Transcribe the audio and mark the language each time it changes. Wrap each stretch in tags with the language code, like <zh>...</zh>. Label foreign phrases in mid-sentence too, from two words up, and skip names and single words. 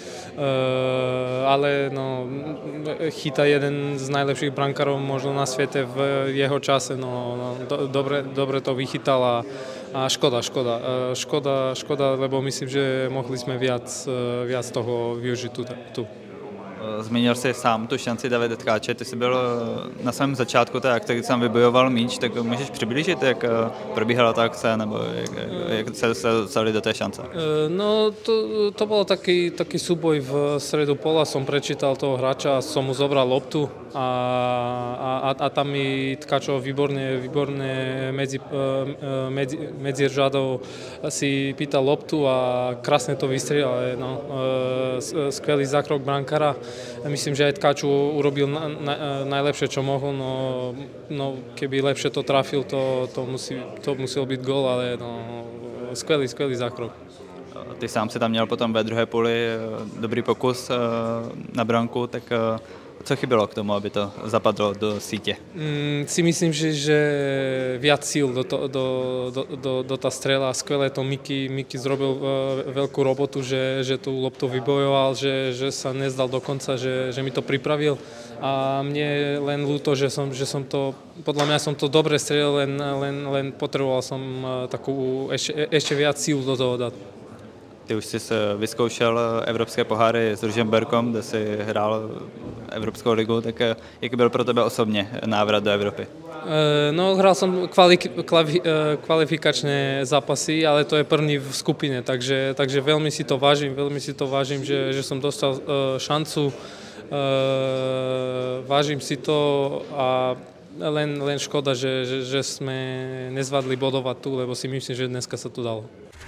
<sk>Ale no, chytá jeden z najlepších brankárov možno na svete v jeho čase. No, dobre to vychytal a škoda, lebo myslím, že mohli sme viac toho využiť tu.</sk> <cs>Zmínil jsi sám tu šanci Davida Tkáče, ty jsi byl na svém začátku té akce, kdy sám vybojoval míč, tak můžeš přiblížit, jak probíhala ta akce, nebo jak se dostali do té šance? No,</cs> <sk>to bol taký súboj v stredu pola, som prečítal toho hráča, som mu zobral loptu a tam mi Tkačo výborne medzi řadou si pýtal loptu a krásne to vystrelil, no, skvelý zákrok brankára. Myslím, že aj Tkaču urobil najlepšie, čo mohol, no keby lepšie to trafil, to musel byť gól, ale no, skvelý zákrok.</sk> <cs>Ty sám si tam měl potom ve druhé půli dobrý pokus na branku, tak co chybělo k tomu, aby to zapadlo do sítě?</cs> <sk>Si myslím, že viac síl do tá strela. Skvelé to Miki zrobil veľkú robotu, že tú loptu vybojoval, že sa nezdal do konca, že mi to pripravil. A mne len ľúto, že som to, podľa mňa som to dobre strelil, len potreboval som takú ešte viac síl do toho dať.</sk> <cs>Ty už jsi vyzkoušel evropské poháry s Ružomberkom, kde jsi hrál Evropskou ligu, tak jaký byl pro tebe osobně návrat do Evropy? No,</cs> <sk>hral som kvalifikačné zápasy, ale to je první v skupine, takže veľmi si to vážim, že som dostal šancu, vážim si to a len škoda, že sme nezvládli bodovať tu, lebo si myslím, že dneska sa to dalo.</sk>